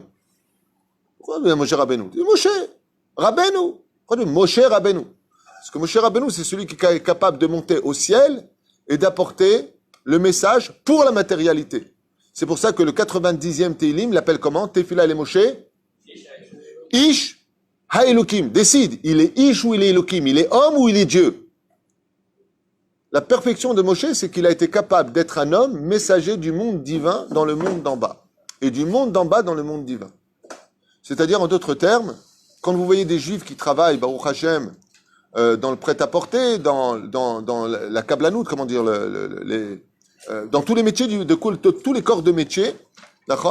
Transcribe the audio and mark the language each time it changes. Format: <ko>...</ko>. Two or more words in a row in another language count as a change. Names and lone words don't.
<fr>Pourquoi Moshe Rabbeinu? Moshe Rabbeinu. Pourquoi Moshe Rabbeinu? Parce que Moshe Rabbeinu, c'est celui qui est capable de monter au ciel et d'apporter le message pour la matérialité. C'est pour ça que le 90e Teilim l'appelle comment?</fr> <he>תפלה למשה? איש האלהים.</he> <fr>Décide, il est Ish ou il est Elokim? Il est homme ou il est Dieu? La perfection de Moshe, c'est qu'il a été capable d'être un homme messager du monde divin dans le monde d'en bas. Et du monde d'en bas dans le monde divin. C'est-à-dire, en d'autres termes, quand vous voyez des juifs qui travaillent,</fr> <he>ברוך השם,</he> <fr>dans le prêt-à-porter, dans la kablanout, comment dire, dans tous les métiers de tous les corps de métier, d'accord?</fr>